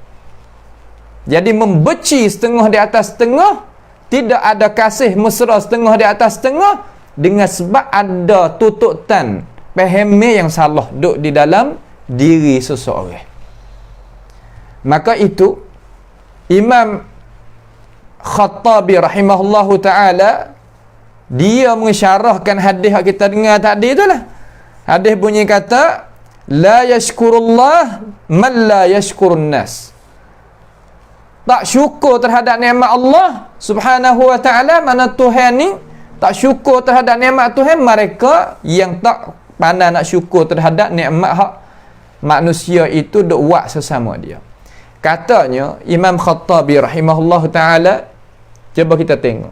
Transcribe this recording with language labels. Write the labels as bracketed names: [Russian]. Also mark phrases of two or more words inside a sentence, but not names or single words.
[Malay] Jadi membenci setengah di atas setengah, tidak ada kasih mesra setengah di atas setengah, dengan sebab ada tututan faham yang salah duduk di dalam diri seseorang. Maka itu Imam Khattabi [Arabic] رحمه الله تعالى, [Malay] dia mensyarahkan hadis yang kita dengar tadi itulah. Hadis bunyi kata, [Arabic] لا يشكر الله من لا يشكر الناس. [Malay] Tak syukur terhadap nikmat Allah [Arabic] سبحانه وتعالى, [Malay] mana Tuhan ni tak syukur terhadap nikmat Tuhan, mereka yang tak pandai nak syukur terhadap nikmat hak manusia itu duk buat sesama dia. Katanya Imam Khattabi [Arabic] رحمه الله تعالى, [Malay] cuba kita tengok.